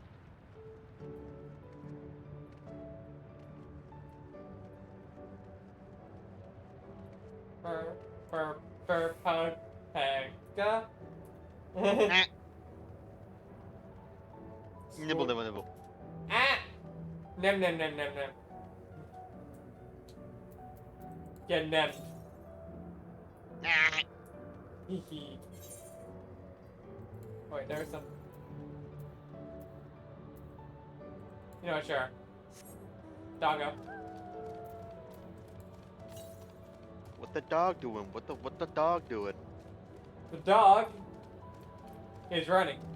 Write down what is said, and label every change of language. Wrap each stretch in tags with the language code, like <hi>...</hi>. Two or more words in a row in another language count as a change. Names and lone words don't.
<en>Burr, burr, burr, hug, pega. Ah. Nibble, nibble, nibble. Ah! Nem, nem, nem, nem, nem. Get nemmed. Ah. Hee hee. Wait, there's some. You know what, sure. Doggo. What the dog doing? What the dog doing? The dog is running.</en>